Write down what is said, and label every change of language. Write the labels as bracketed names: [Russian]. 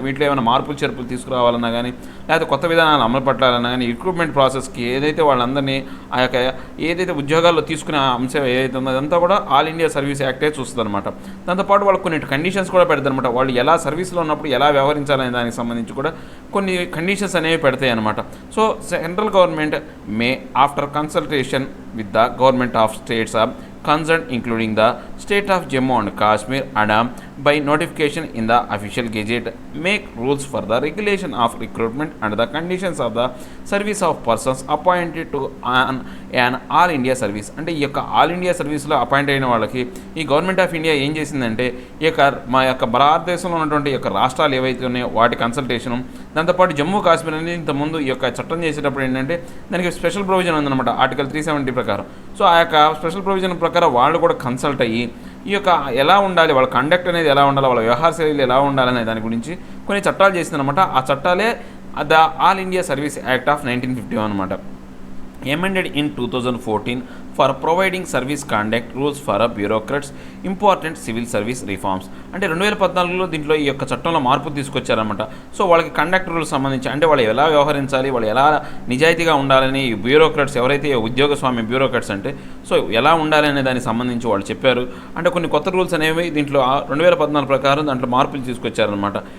[Telugu] వీటిలో ఏమైనా మార్పులు చేర్పులు తీసుకురావాలన్నా కానీ, లేకపోతే కొత్త విధానాలు అమలు పట్టాలన్నా కానీ, రిక్రూట్మెంట్ ప్రాసెస్కి ఏదైతే వాళ్ళందరినీ ఆ యొక్క ఏదైతే ఉద్యోగాల్లో తీసుకునే అంశం ఏదైతే ఉందో అదంతా కూడా ఆల్ ఇండియా సర్వీస్ యాక్టే చూస్తుంది అనమాట. దాంతోపాటు వాళ్ళు కొన్ని కండిషన్స్ కూడా పెడతారు అనమాట. వాళ్ళు ఎలా సర్వీస్లో ఉన్నప్పుడు ఎలా వ్యవహరించాలనే దానికి సంబంధించి కూడా కొన్ని కండిషన్స్ అనేవి పెడతాయి అనమాట. [English] So central government may after consultation with the government of states concerned including the state of Jammu and Kashmir and by notification in the official gazette make rules for the regulation of recruitment and the conditions of the service of persons appointed to an all India service. [Telugu] అంటే ఈ యొక్క all India సర్వీస్లో appoint అయిన వాళ్ళకి ఈ government of India ఏం చేసిందంటే ఈ యొక్క మా యొక్క భారతదేశంలో ఉన్నటువంటి ఈ యొక్క రాష్ట్రాలు ఏవైతే ఉన్నాయో వాటి కన్సల్టేషను, దాంతోపాటు జమ్మూ కాశ్మీర్ అనేది ఇంతకుముందు ఈ యొక్క చట్టం చేసేటప్పుడు ఏంటంటే దానికి స్పెషల్ ప్రొవిజన్ ఉందన్నమాట ఆర్టికల్ 370 ప్రకారం. సో ఆ యొక్క స్పెషల్ ప్రొవిజన్ ప్రకారం వాళ్ళు కూడా కన్సల్ట్ అయ్యి ఈ యొక్క ఎలా ఉండాలి, వాళ్ళ కండక్ట్ అనేది ఎలా ఉండాలి, వాళ్ళ వ్యవహార శైలి ఎలా ఉండాలనే దాని గురించి కొన్ని చట్టాలు చేసిందనమాట. ఆ చట్టాలే the all India service act of 1951 అనమాట. [English] amended in 2014 for providing service conduct rules for bureaucrats, important civil service reforms. [Telugu] అంటే 2014లో దీంట్లో ఈ యొక్క చట్టంలో మార్పు తీసుకొచ్చారనమాట. సో వాళ్ళకి కండక్ట్ రూల్స్ సంబంధించి అంటే వాళ్ళు ఎలా వ్యవహరించాలి, వాళ్ళు ఎలా నిజాయితీగా ఉండాలని బ్యూరోక్రాట్స్ ఎవరైతే ఉద్యోగస్వామ్య బ్యూరోక్రాట్స్ అంటే సో ఎలా ఉండాలి అనే దానికి సంబంధించి వాళ్ళు చెప్పారు. అంటే కొన్ని కొత్త రూల్స్ అనేవి దీంట్లో 2014 ప్రకారం దాంట్లో మార్పులు తీసుకొచ్చారనమాట.